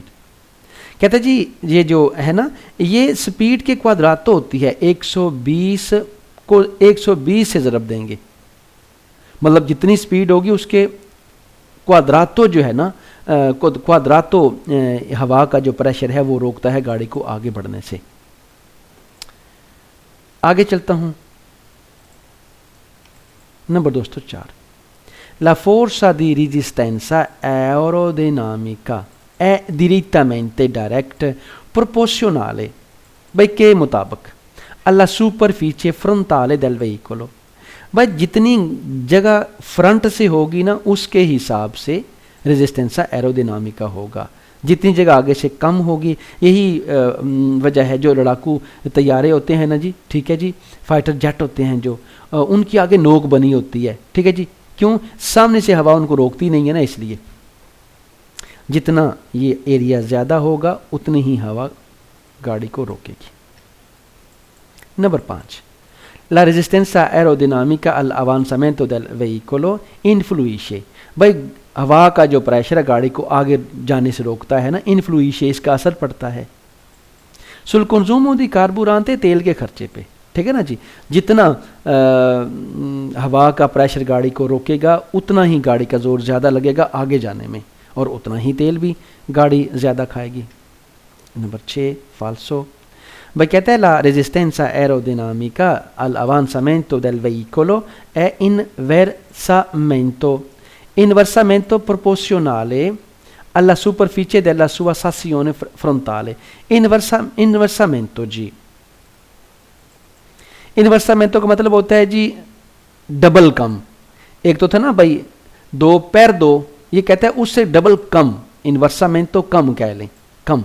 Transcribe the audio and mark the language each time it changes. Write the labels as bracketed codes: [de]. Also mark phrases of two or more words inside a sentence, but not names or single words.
[hi] कहते जी ये जो है ना ये स्पीड के क्वाद्रातो होती है, 120 को 120 से ज़रब देंगे, मतलब जितनी स्पीड होगी उसके क्वाद्रातो जो है ना, क्वाद्रातो हवा का जो प्रेशर है वो रोकता है गाड़ी को आगे बढ़ने से। आगे चलता हूं, [it] नंबर दोस्तों 4 La forza di resistenza aerodinamica è direttamente direct proporzionale [hi] भाई के मुताबिक [it] alla superficie frontale del veicolo। [hi] भाई जितनी जगह फ्रंट से होगी ना उसके हिसाब से [it] resistenza aerodinamica [hi] होगा, जितनी जगह आगे से कम होगी। यही वजह है जो लड़ाकू तैयारे होते हैं ना जी, ठीक है जी, फाइटर जेट होते हैं जो, उनकी आगे नोक बनी होती है, ठीक है जी, क्यों? सामने से हवा उनको रोकती नहीं है ना, इसलिए जितना ये एरिया ज़्यादा होगा उतनी ही हवा गाड़ी को रोकेगी। नंबर 5, [it] la resistenza aerodinamica all'avanzamento del veicolo influisce। [hi] भाई हवा का जो प्रेशर है गाड़ी को आगे जाने से रोकता है ना, इन्फ्लुइशे, इसका असर पड़ता है [it] sul consumo di carburante, [hi] तेल के खर्चे पे, ठीक है ना जी। जितना हवा का प्रेशर गाड़ी को रोकेगा उतना ही गाड़ी का जोर ज़्यादा लगेगा आगे जाने में, और उतना ही तेल भी गाड़ी ज़्यादा खाएगी। नंबर 6, falso। भाई कहते हैं [it] la resistenza aerodinamica all'avanzamento del veicolo è inversamente proporzionale alla superficie della sua sezione frontale। [hi] इन्वर्सामेंटो जी, इन्वर्सामेंटो का मतलब होता है जी डबल कम। एक तो था ना भाई 2 पैर 2, ये कहता है उससे डबल कम, इन्वर्सामेंटो कम कह लें, कम।